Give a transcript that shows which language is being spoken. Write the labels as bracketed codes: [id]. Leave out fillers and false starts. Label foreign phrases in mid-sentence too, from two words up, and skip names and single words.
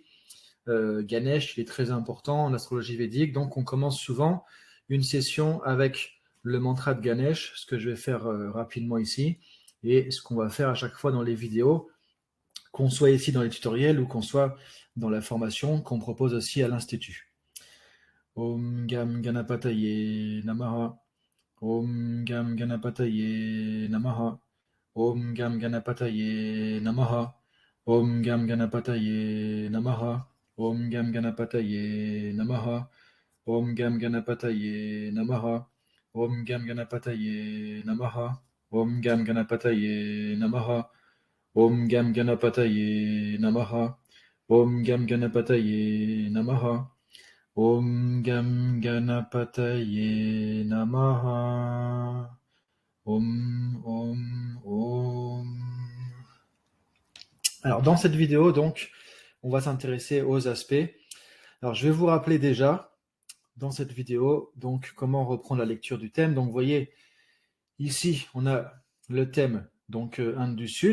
[fr] Ganesh, il est très important en astrologie védique, donc on commence souvent une session avec le mantra de Ganesh, ce que je vais faire rapidement ici, et ce qu'on va faire à chaque fois dans les vidéos, qu'on soit ici dans les tutoriels ou qu'on soit dans la formation qu'on propose aussi à l'Institut. [sa] Om Gam Ganapataye Namaha. Om Gam Ganapataye Namaha. Om Gam Ganapataye Namaha. Om Gam Ganapataye Namaha. Om Gam Ganapataye Namaha. Om Gam Ganapataye Namaha. Om Gam Ganapataye Namaha. Om Gam Ganapataye Namaha. Om Gam Ganapataye Namaha. Om Gam Ganapataye Namaha. Om Gam Ganapataye Namaha. Om, Om, Om. [fr] Alors, dans cette vidéo, donc, on va s'intéresser aux aspects. Alors, je vais vous rappeler déjà, dans cette vidéo, donc, comment reprendre la lecture du thème. Donc, vous voyez, ici, on a le thème, donc, Inde du Sud.